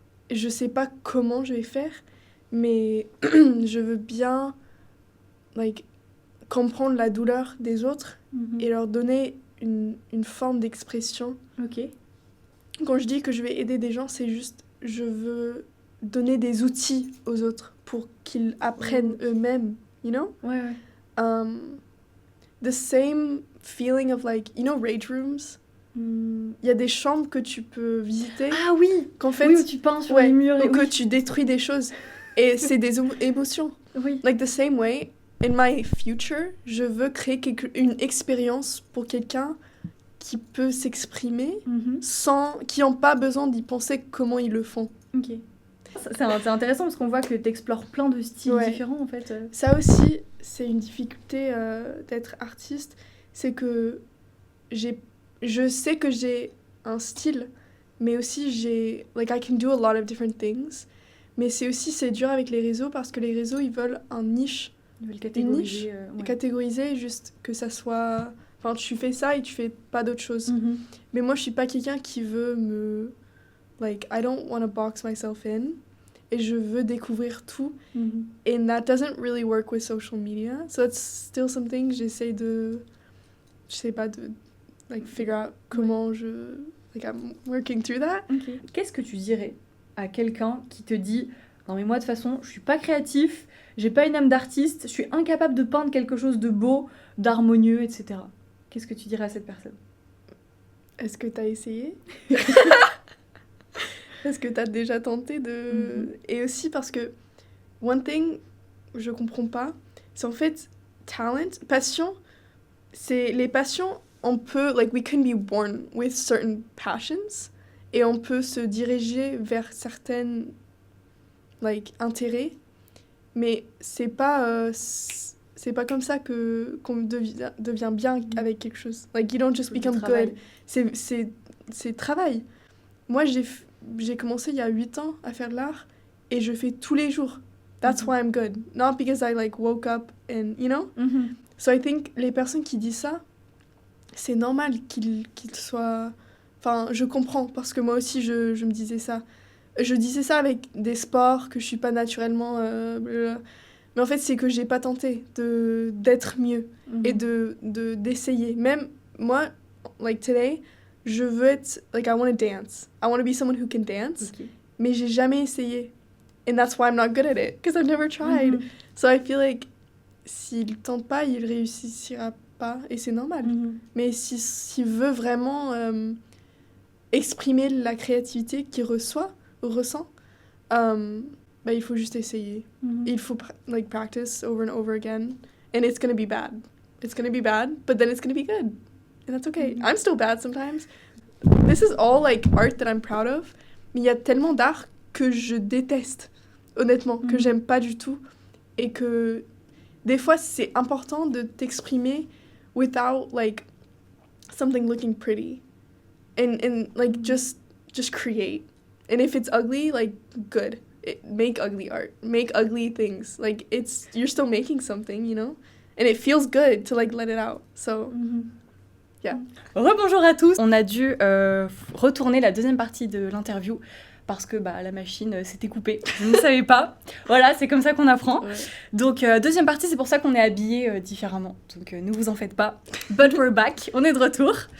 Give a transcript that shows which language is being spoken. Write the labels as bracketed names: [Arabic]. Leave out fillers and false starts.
[French] Je sais pas comment je vais faire, mais je veux bien comprendre la douleur des autres et leur donner une forme d'expression. Ok. Quand je dis que je vais aider des gens, c'est juste, je veux donner des outils aux autres pour qu'ils apprennent eux-mêmes, [English] you know? [French] Ouais. [English] The same feeling of rage rooms. [French] Il y a des chambres que tu peux visiter. Ah oui! Qu'en fait, où tu peins sur les murs. Ou que tu détruis des choses. Et c'est des émotions. Oui. [English] Like the same way, in my future, [French] je veux créer une expérience pour quelqu'un qui peut s'exprimer qui n'ont pas besoin d'y penser comment ils le font. Ok. C'est intéressant parce qu'on voit que tu explores plein de styles différents en fait. Ça aussi, c'est une difficulté d'être artiste, c'est que je sais que j'ai un style, mais aussi [English] I can do a lot of different things, [French] Mais c'est dur avec les réseaux parce que les réseaux, ils veulent un niche, Ils veulent une niche, catégoriser. Ouais. catégoriser, juste que ça soit... Enfin, tu fais ça et tu fais pas d'autre chose. Mhm. Mais moi, je suis pas quelqu'un qui veut me... [English] Like, I don't want to box myself in. [French] Et je veux découvrir tout. Mhm. [English] And that doesn't really work with social media. So it's still something [French] j'essaie de... Je sais pas, de... [English] Like, figure out [French] comment je... [English] Like, I'm working through that. [French] Ok. Qu'est-ce que tu dirais à quelqu'un qui te dit « Non mais moi de toute façon, je suis pas créatif, j'ai pas une âme d'artiste, je suis incapable de peindre quelque chose de beau, d'harmonieux, etc. » Qu'est-ce que tu dirais à cette personne? Est-ce que t'as essayé? Est-ce que t'as déjà tenté de... Et aussi parce que, one thing, je comprends pas, c'est en fait, talent, passion, c'est les passions, on peut, [English] like, we can be born with certain passions, [French] et on peut se diriger vers certains, like, intérêts, mais c'est pas comme ça qu'on devient bien avec quelque chose. [English] Like, you don't just become good. [French] C'est travail. Moi, j'ai commencé il y a 8 ans à faire de l'art et je fais tous les jours. [English] That's why I'm good. Not because I like woke up and, you know? Mhm. So I think [French] les personnes qui disent ça, c'est normal qu'ils soient... Enfin, je comprends parce que moi aussi, je me disais ça. Je disais ça avec des sports que je suis pas naturellement... blablabla. Mais en fait, c'est que j'ai pas tenté d'être mieux et d'essayer. Même moi, like today... Je veux être, like, [English] I want to dance. I want to be someone who can dance. [French] Ok. Mais j'ai jamais essayé. [English] And that's why I'm not good at it. Because I've never tried. Mhm. So I feel like, [French] s'il tente pas, il réussira pas. Et c'est normal. Mhm. Mais s'il veut vraiment exprimer la créativité qu'il ressent, bah, il faut juste essayer. Mhm. Il faut, [English] like, practice over and over again. And it's gonna be bad. It's gonna be bad, but then it's gonna be good. And that's okay. Mhm. I'm still bad sometimes. This is all like art that I'm proud of. [French] Mais il y a tellement d'art que je déteste, honnêtement, que Mhm. j'aime pas du tout. Et que des fois, c'est important de t'exprimer [English] without like something looking pretty. And like just create. And if it's ugly, like good. Make ugly art. Make ugly things. Like you're still making something, you know? And it feels good to like let it out. So Mhm. yeah. [French] Rebonjour à tous. On a dû retourner la deuxième partie de l'interview parce que la machine s'était coupée. Je ne savais pas. Voilà, c'est comme ça qu'on apprend. Ouais. Donc deuxième partie, c'est pour ça qu'on est habillés différemment. Donc ne vous en faites pas. [English] But we're back. [French] On est de retour.